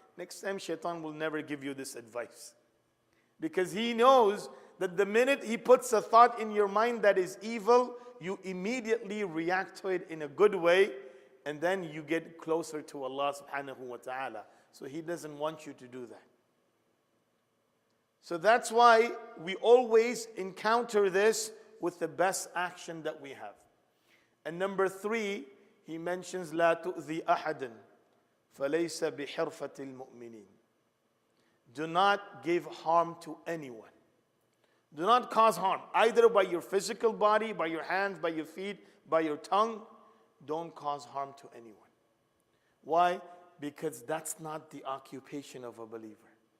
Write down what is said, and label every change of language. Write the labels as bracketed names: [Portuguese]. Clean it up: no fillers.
[English] Next time, shaitan will never give you this advice. Because he knows that the minute he puts a thought in your mind that is evil, you immediately react to it in a good way, and then you get closer to Allah subhanahu wa ta'ala. So he doesn't want you to do that. So that's why we always encounter this with the best action that we have. And number 3, he mentions [Arabic] لا تؤذي أحدا فليس بحرفة المؤمنين. [English] Do not give harm to anyone. Do not cause harm, either by your physical body, by your hands, by your feet, by your tongue. Don't cause harm to anyone. Why? Because that's not the occupation of a believer.